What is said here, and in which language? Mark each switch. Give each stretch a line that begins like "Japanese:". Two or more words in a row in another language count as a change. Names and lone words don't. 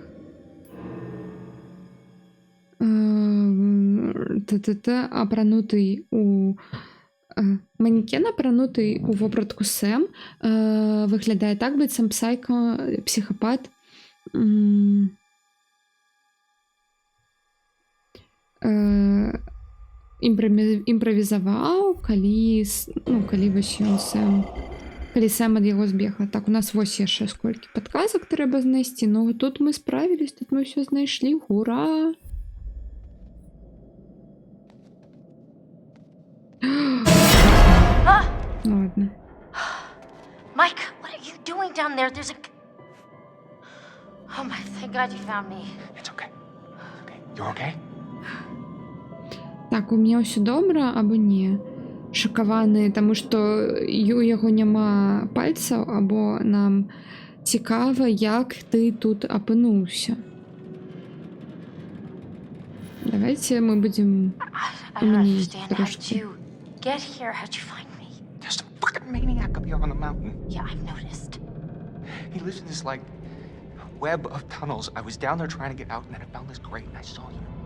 Belarusian: Апранутый у манекен, апранутый у вопратку Сэм, выглядае так, быццам психопат імправізаваў, калі вось ён Сэм, калі Сэм ад яго збегла. Так, у нас вось яшчэ сколькі падказак трэба знайсці. Ну тут мы справілись, тут мы ўсё знайшлі. Ура! Ладно.
English: Mike, what are you doing down there? There's a... Oh my, thank God you found me. It's okay. Okay, you okay?
Belarusian: Так, у меня ўсё добра, або не? Шакаваны, таму што у яго няма пальцаў, або нам цікава, як ты тут апынуўся.
Russian: Давайте мы будем
English: I don't understand. How'd you get here? How'd you find me? There's some fucking maniac up here on the mountain. Yeah, I've noticed. He lives in this, like, web of tunnels. I was down there trying to get out, and then I found this grate, and I saw you.